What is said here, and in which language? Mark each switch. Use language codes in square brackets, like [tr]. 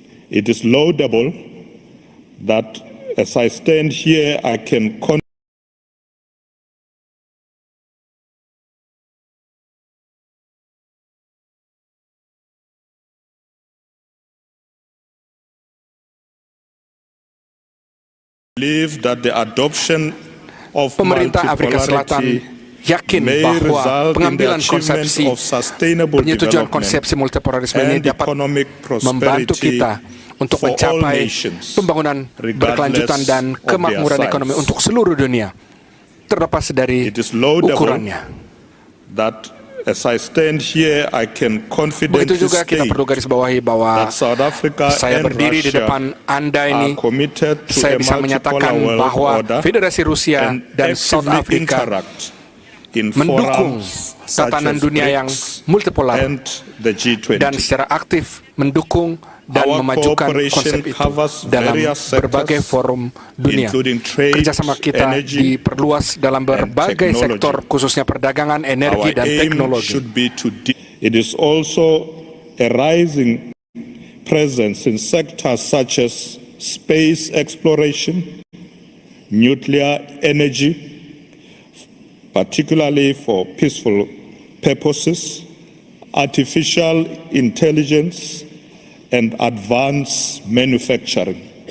[en] It is laudable that as I stand here, I can believe that the adoption of [id] Pemerintah Afrika Selatan yakin bahwa pengambilan konsepsi penyetujuan konsepsi multipolarisme ini dapat membantu kita untuk mencapai pembangunan berkelanjutan dan kemakmuran ekonomi untuk seluruh dunia, terlepas dari ukurannya. [en] As I stand here, I can confidently [id] Begitu juga kita perlu garis bawahi bahwa saya berdiri di depan Anda ini, saya bisa menyatakan bahwa Federasi Rusia dan South Africa mendukung tatanan dunia yang multipolar dan secara aktif mendukung dan memajukan konsep itu dalam berbagai forum dunia. Kerjasama kita diperluas dalam berbagai sektor, khususnya perdagangan, energi, dan teknologi. [en] It is also a rising presence in sectors such as space exploration, nuclear energy, particularly for peaceful purposes, artificial intelligence, and advanced manufacturing.